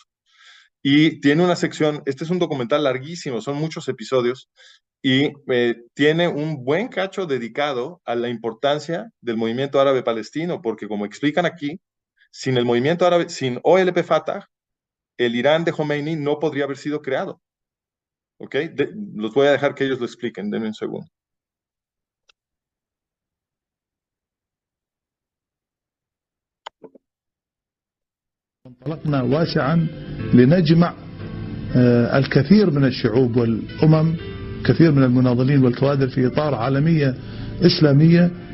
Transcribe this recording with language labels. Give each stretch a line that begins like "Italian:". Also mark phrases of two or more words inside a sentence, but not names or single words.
Spanish: Y tiene una sección, este es un documental larguísimo, son muchos episodios, y tiene un buen cacho dedicado a la importancia del movimiento árabe palestino, porque como explican aquí, sin el movimiento árabe, sin OLP Fatah, el Irán de Khomeini no podría haber sido creado. ¿Ok? Los voy a dejar que ellos lo expliquen, denme un segundo.
Arabic: انطلقنا واسعا لنجمع الكثير من الشعوب والأمم، كثير من المناضلين والكوادر في إطار عالمية إسلامية.